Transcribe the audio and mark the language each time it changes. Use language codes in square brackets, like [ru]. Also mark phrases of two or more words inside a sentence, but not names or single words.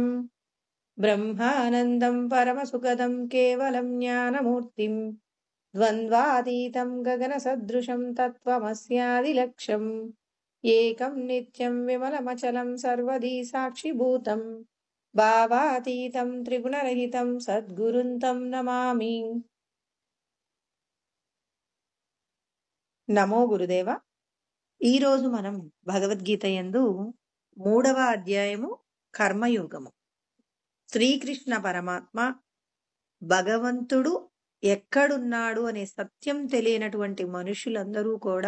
[sa] ब्रह्मानन्दं परमसुखदं केवलं ज्ञानमूर्तिं द्वन्द्वातीतं गगनसदृशं तत्त्वमस्यादिलक्ष्यम् एकं नित्यं विमलमचलं सर्वधी साक्षिभूतं భావాతీతం త్రిగుణరహితం సద్గురుంతం నమామి. నమో గురుదేవ. [te] ఈరోజు మనం భగవద్గీత యందు 3వ అధ్యాయము కర్మయోగము. శ్రీకృష్ణ పరమాత్మ భగవంతుడు ఎక్కడున్నాడు అనే సత్యం తెలియనటువంటి మనుషులందరూ కూడా